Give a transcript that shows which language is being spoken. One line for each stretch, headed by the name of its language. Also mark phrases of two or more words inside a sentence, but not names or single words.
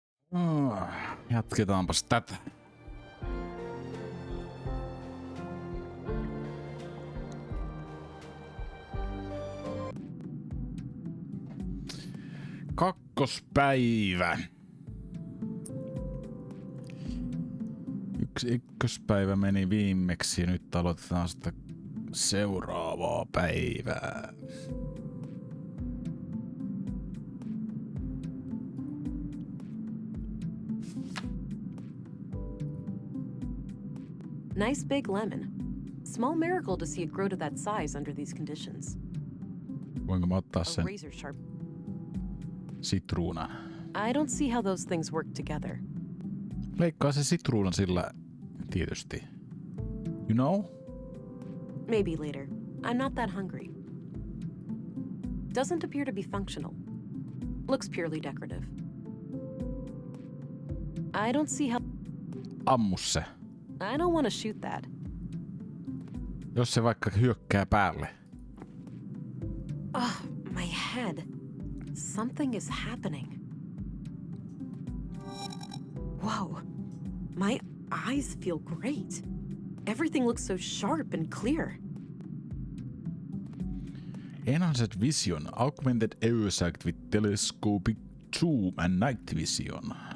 Finnish: Jatketaanpas tätä. Kakkospäivä. Ykköspäivä meni viimeksi ja nyt aloitetaan sitä seuraavaa päivää.
English: Nice big lemon. Small miracle to see it grow to that size under these conditions.
Finnish: Voinko mä ottaa sen
English: razor sharp.
Finnish: sitruunan?
English: I don't see how those things work together.
Finnish: Leikkaa se sitruunan sillä tietysti.
English: You know? Maybe later. I'm not that hungry. Doesn't appear to be functional. Looks purely decorative. I don't see how...
Finnish: Ammu se.
English: I don't want to shoot that.
Finnish: Jos se vaikka hyökkää päälle.
English: Ugh, my head. Something is happening. Whoa. My eyes feel great. Everything looks so sharp and clear. Enhanced vision, augmented eyesight with telescopic zoom and night vision.